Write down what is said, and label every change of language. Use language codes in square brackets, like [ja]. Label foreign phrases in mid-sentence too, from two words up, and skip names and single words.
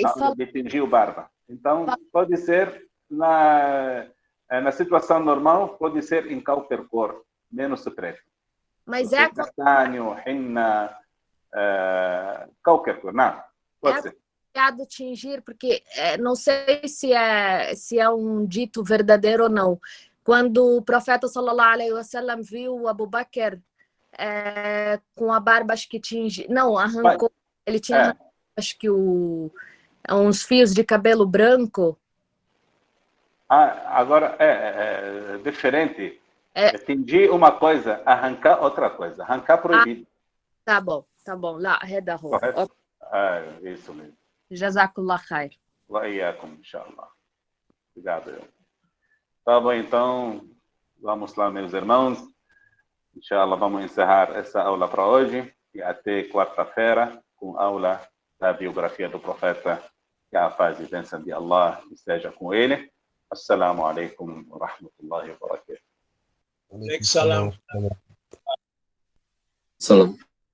[pt] na hora de tingir o barba. Então, pode ser na situação normal, pode ser em qualquer cor, menos preto. Mas castanho, henna, qualquer cor, não. Pode ser. É tingir, porque não sei se é um dito verdadeiro ou não. Quando o profeta [ar] صلى الله عليه وسلم [pt] viu o Abu Bakr com a barba, acho que arrancou. Ele tinha arrancado, acho que uns fios de cabelo branco. Agora é diferente. Tingir uma coisa, arrancar outra coisa. Arrancar proibido. Tá bom. Lá, redarro. Isso mesmo. [ar] جزاك الله خير. وإياكم، إن شاء الله. [pt] Obrigado. Tá bom, então, vamos lá, meus irmãos. Inshallah, vamos encerrar essa aula para hoje e até quarta-feira com a aula da biografia do profeta, que a paz e bênção de Allah esteja com ele. [ar] السلام عليكم ورحمة الله وبركاته. Salam. Salam.